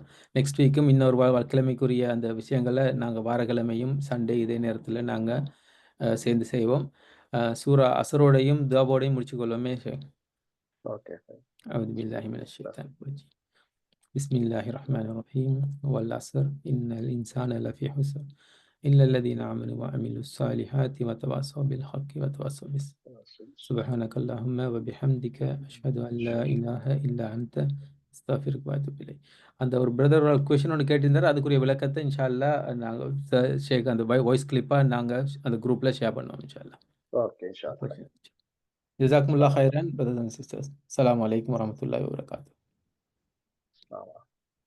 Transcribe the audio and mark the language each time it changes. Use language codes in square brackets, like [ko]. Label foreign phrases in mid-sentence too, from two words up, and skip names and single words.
[en] next week [ta] இன்னொரு கிழமைக்குரிய அந்த விஷயங்களை நாங்கள் வாரக்கிழமையும் சண்டே இதே நேரத்தில் நாங்கள் சேர்ந்து செய்வோம். சூரா அசரோடையும் துவாவோடையும் முடிச்சுக்கொள்வோமே ஷேக்? ஓகே. [ar] أعوذ بالله من الشيطان الرجيم. بسم الله الرحمن الرحيم. والعصر إن الإنسان لفي خسر إلا الذين آمنوا وعملوا الصالحات وتواصوا بالحق وتواصوا بالصبر. سبحانك اللهم وبحمدك أشهد أن لا إله إلا أنت أستغفرك وأتوب إليك. [ta] அந்த ஒரு பிரதர் ஒரு கொஸ்டின் ஒன்று கேட்டிருந்தார். அதுக்குரிய விளக்கத்தை [ar] إن شاء الله [ta] நாங்கள் ஷேக் அந்த [en] voice clip [ta] நாங்கள் அந்த குரூப்பில் ஷேர் பண்ணுவோம் [ar] إن شاء الله. ஓகே إن شاء الله. جزاكم الله خيرا [en] brothers and sisters. [ar] السلام عليكم ورحمة الله وبركاته.